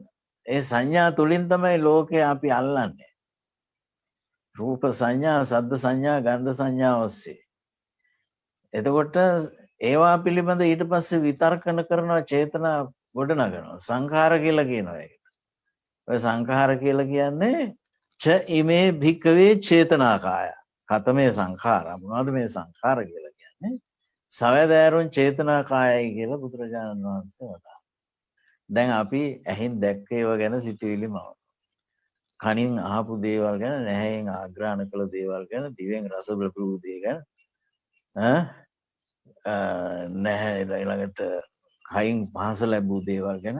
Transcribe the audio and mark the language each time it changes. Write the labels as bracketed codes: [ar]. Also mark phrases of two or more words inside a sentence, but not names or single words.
[si] ඒ සංඥා තුලින් තමයි ලෝකේ අපි අල්ලන්නේ. රූප සංඥා, සද්ද සංඥා, ගන්ධ සංඥා ඔස්සේ. එතකොට ඒවා පිළිබඳ ඊට පස්සේ විතර්කන කරනවා චේතනා ගොඩනගනවා. සංඛාර කියලා කියනවා ඒකට. ඔය සංඛාර කියලා කියන්නේ [pi] ච ඉමේ භික්කවේ චේතනාකාය. කතමේ සංඛාරා. [si] මොනවද මේ සංඛාර කියලා කියන්නේ? සවැදෑරුන් චේතනාකායයි කියලා බුදුරජාණන් වහන්සේ වදාළා. දැන් අපි ඇහින් දැක්ක ඒවා ගැන සිතුවිලි මවනවා. කනින් අහපු දේවල් ගැන, නැහැෙන් ආග්‍රහණ කළ දේවල් ගැන, දිවෙන් රස බලපු දේ ගැන නැහැ ඊළඟට කයින් පහස ලැබූ දේවල් ගැන